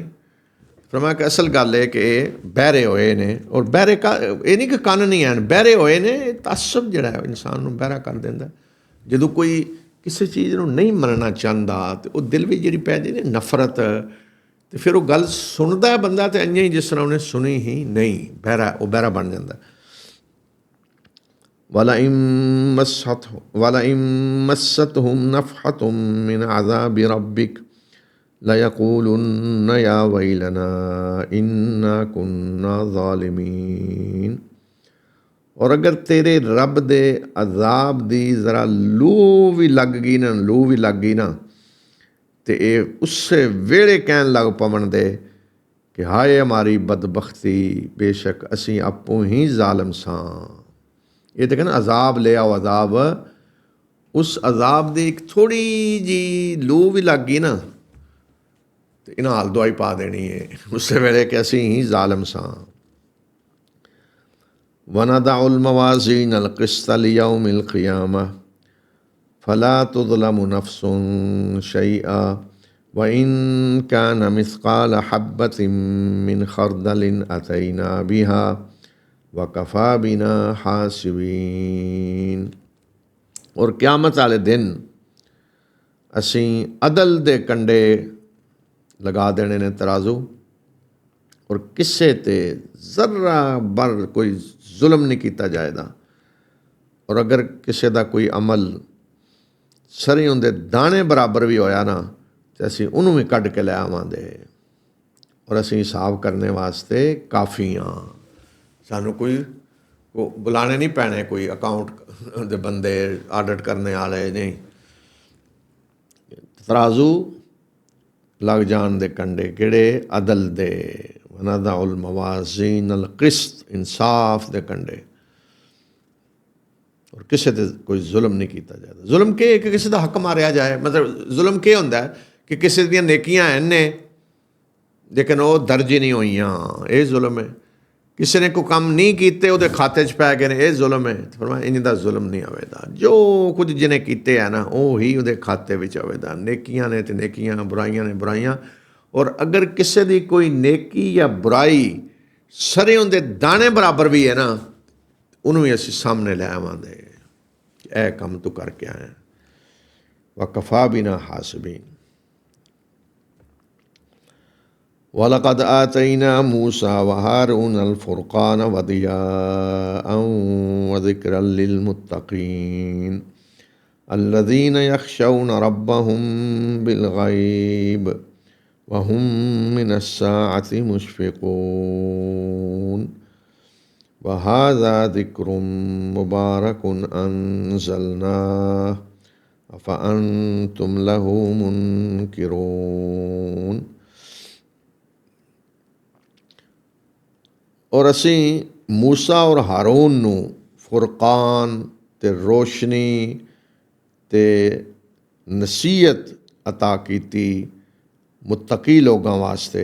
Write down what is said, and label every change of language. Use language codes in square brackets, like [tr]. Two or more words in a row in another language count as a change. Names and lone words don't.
[pa] ਫਿਰ ਮੈਂ ਅਸਲ ਗੱਲ ਹੈ ਕਿ ਬਹਿਰੇ ਹੋਏ ਨੇ, ਔਰ ਬਹਿਰੇ ਕਾ ਯੇ ਨਹੀਂ ਕਿ ਕੰਨ ਨਹੀਂ ਹੈਂ, ਬਹਿਰੇ ਹੋਏ ਨੇ। ਤਅੱਸੁਬ ਜੜਾ ਹੈ ਇਨਸਾਨ ਕੋ ਬਹਿਰਾ ਕਰ ਦੇਂਦਾ। ਜੋ ਕੋਈ ਕਿਸੀ ਚੀਜ਼ ਕੋ ਨਹੀਂ ਮੰਨਣਾ ਚਾਹਤਾ ਤੋ ਵਹ ਦਿਲ ਮੇਂ ਜੀ ਪੈਂਦੀ ਨੇ ਨਫ਼ਰਤ, ਤੋ ਫਿਰ ਵੋ ਗੱਲ ਸੁਣਤਾ ਹੈ ਬੰਦਾ ਤੋ ਇੰਜ ਹੀ ਜਿਸ ਤਰ੍ਹਾਂ ਉਨ੍ਹਾਂ ਸੁਣੀ ਹੀ ਨਹੀਂ, ਬਹਿਰਾ ਵੋ ਬਹਿਰਾ ਬਣ ਜਾਤਾ। [ar] ولئن مستهم نفحة من عذاب ربك ليقولن يا ويلنا إنا كنا ظالمين. [pa] ਔਰ ਅਗਰ ਤੇਰੇ ਰੱਬ ਦੇ ਅਜ਼ਾਬ ਦੀ ਜ਼ਰਾ ਲੂ ਭੀ ਲੱਗ ਗਈ ਨਾ, ਲੂ ਭੀ ਲੱਗ ਗਈ ਨਾ, ਤੋ ਯੇ ਉਸਸੇ ਵੇੜੇ ਕਹਿਣ ਲੱਗ ਪੈਣ ਦੇ ਕਿ ਹਾਏ ਹਮਾਰੀ ਬਦਬਖ਼ਤੀ, ਬੇਸ਼ੱਕ ਅਸੀਂ ਆਪੋਂ ਹੀ ਜ਼ਾਲਮ ਸਾਂ। ਯੇ ਤੋ ਕਹਿਣਾ ਅਜ਼ਾਬ ਲੇ ਆਓ, ਅਜ਼ਾਬ, ਉਸ ਅਜ਼ਾਬ ਦੀ ਏਕ ਥੋੜੀ ਜੀ ਲੂ ਭੀ ਲੱਗ ਗਈ ਨਾ ਤੇ ਇਹਨਾਂ ਹਾਲ ਦਵਾਈ ਪਾ ਦੇਣੀ ਹੈ ਉਸੇ ਵੇਲੇ ਕਿ ਅਸੀਂ ਹੀ ਜ਼ਾਲਮ ਸਾਂ। [ar] وَنَضَعُ الْمَوَازِينَ الْقِسْطَ لِيَوْمِ الْقِيَامَةِ فَلَا تُظْلَمُ نَفْسٌ شَيْئًا وَإِنْ كَانَ مِثْقَالَ حَبَّةٍ مِّنْ خَرْدَلٍ أَتَيْنَا بِهَا وَكَفَى بِنَا حَاسِبِينَ। [pa] ਔਰ ਕਿਆਮਤ ਵਾਲੇ ਦਿਨ ਅਸੀਂ ਅਦਲ ਦੇ ਕੰਡੇ ਲਗਾ ਦੇਣੇ ਨੇ ਤਰਾਜ਼ੂ, ਔਰ ਕਿਸੇ ਤੇ ਜ਼ਰਾ ਬਰ ਕੋਈ ਜ਼ੁਲਮ ਨਹੀਂ ਕੀਤਾ ਜਾਏਗਾ। ਔਰ ਅਗਰ ਕਿਸੇ ਦਾ ਕੋਈ ਅਮਲ ਸਰ੍ਹੋਂ ਦੇ ਦਾਣੇ ਬਰਾਬਰ ਵੀ ਹੋਇਆ ਨਾ ਤੇ ਅਸੀਂ ਉਹਨੂੰ ਵੀ ਕੱਢ ਕੇ ਲੈ ਆਵਾਂਗੇ, ਔਰ ਅਸੀਂ ਹਿਸਾਬ ਕਰਨੇ ਵਾਸਤੇ ਕਾਫੀ ਹਾਂ। ਸਾਨੂੰ ਕੋਈ ਬੁਲਾਣੇ ਨਹੀਂ ਪੈਣੇ, ਕੋਈ ਅਕਾਊਂਟ ਦੇ ਬੰਦੇ ਆਡਿਟ ਕਰਨੇ ਵਾਲੇ ਨਹੀਂ। ਤਰਾਜ਼ੂ ਲੱਗ ਜਾਣ ਦੇ ਕੰਡੇ ਕਿਹੜੇ? ਅਦਲ ਦੇ। [ar] وَنَضَعُ الْمَوَازِينَ الْقِسْطَ, [pa] ਇਨਸਾਫ ਦੇ ਕੰਡੇ, ਔਰ ਕਿਸੇ ਤੇ ਕੋਈ ਜ਼ੁਲਮ ਨਹੀਂ ਕੀਤਾ ਜਾਂਦਾ। ਜ਼ੁਲਮ ਕਿ ਕਿਸੇ ਦਾ ਹੱਕ ਮਾਰਿਆ ਜਾਏ, ਮਤਲਬ ਜ਼ੁਲਮ ਕੀ ਹੁੰਦਾ ਕਿ ਕਿਸੇ ਦੀਆਂ ਨੇਕੀਆਂ ਹਨ ਨੇ ਲੇਕਿਨ ਉਹ ਦਰਜ ਹੀ ਨਹੀਂ ਹੋਈਆਂ, ਇਹ ਜ਼ੁਲਮ ਹੈ। ਕਿਸੇ ਨੇ ਕੋਈ ਕੰਮ ਨਹੀਂ ਕੀਤੇ ਉਹਦੇ ਖਾਤੇ 'ਚ ਪੈ ਗਏ ਨੇ, ਇਹ ਜ਼ੁਲਮ ਹੈ। ਫਰਮਾਇਆ ਇੰਜ ਦਾ ਜ਼ੁਲਮ ਨਹੀਂ ਹੋਵੇਗਾ। ਜੋ ਕੁਝ ਜਿਹਨੇ ਕੀਤੇ ਹੈ ਨਾ ਉਹ ਹੀ ਉਹਦੇ ਖਾਤੇ ਵਿੱਚ ਹੋਵੇਗਾ। ਨੇਕੀਆਂ ਨੇ ਤੇ ਨੇਕੀਆਂ, ਬੁਰਾਈਆਂ ਨੇ ਬੁਰਾਈਆਂ। ਔਰ ਅਗਰ ਕਿਸੇ ਦੀ ਕੋਈ ਨੇਕੀ ਜਾਂ ਬੁਰਾਈ ਸਰ੍ਹੋਂ ਦੇ ਦਾਣੇ ਬਰਾਬਰ ਵੀ ਹੈ ਨਾ, ਉਹਨੂੰ ਵੀ ਅਸੀਂ ਸਾਹਮਣੇ ਲੈ ਆਵਾਂਗੇ, ਇਹ ਕੰਮ ਤੂੰ ਕਰਕੇ ਆਇਆ। [ar] وكفى بنا حاسبين. وَلَقَدْ آتَيْنَا مُوسَى وَهَارُونَ الْفُرْقَانَ وَضِيَاءً وَذِكْرًا لِلْمُتَّقِينَ الَّذِينَ يَخْشَوْنَ رَبَّهُم بِالْغَيْبِ وَهُم مِّنَ السَّاعَةِ مُشْفِقُونَ وَهَذَا ذِكْرٌ مُبَارَكٌ أَنزَلْنَاهُ أَفَأَنتُمْ لَهُ مُنكِرُونَ। [pa] ਔਰ ਅਸੀਂ ਮੂਸਾ ਔਰ ਹਾਰੂਨ ਨੂੰ ਫੁਰਕਾਨ ਤੇ ਰੋਸ਼ਨੀ ਤੇ ਨਸੀਹਤ ਅਤਾ ਕੀਤੀ ਮੁੱਤਕੀ ਲੋਕਾਂ ਵਾਸਤੇ।